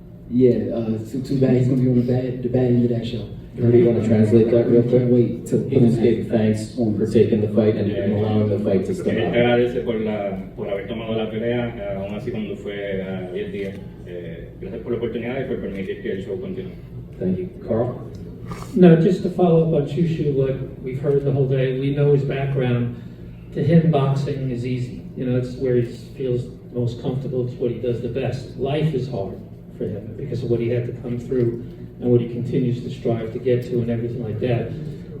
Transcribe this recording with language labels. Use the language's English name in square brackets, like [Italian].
[English] Too bad he's gonna be on the bad end of that show. Do you want to translate that real quick? Can't wait to He just gave thanks for taking the fight and allowing the fight to start. [Spanish] Él te agradece por haber tomado la pelea, aún así cuando fue 10 días. Gracias por la oportunidad y por permitir que el show continúe. [English] Thank you. Carl? No, just to follow up on Shushu, what we've heard the whole day, we know his background. To him, boxing is easy. It's where he feels most comfortable. It's what he does the best. Life is hard for him because of what he had to come through and what he continues to strive to get to and everything like that.